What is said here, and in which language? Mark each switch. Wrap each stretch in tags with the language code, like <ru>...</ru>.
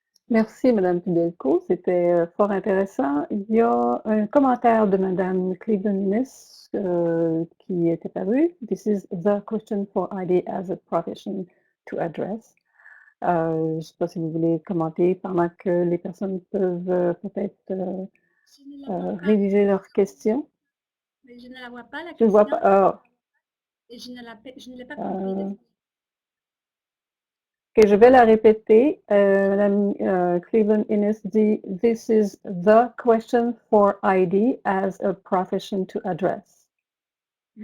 <fr>Merci, Madame Fidelco. C'était fort intéressant. Il y a un commentaire de Madame Cleveland-Innes qui est apparu.</fr> <en>This is the question for ID as a profession to address.</en> <fr>Je ne sais pas si vous voulez commenter pendant que les personnes peuvent peut-être réviser leurs questions. Mais je ne la vois pas, la Je ne question. vois pas. Et je ne l'ai pas compris. Okay, je vais la répéter. Madame Cleveland-Innes dit «</fr> <en>This is the question for ID as a profession to address ».</en>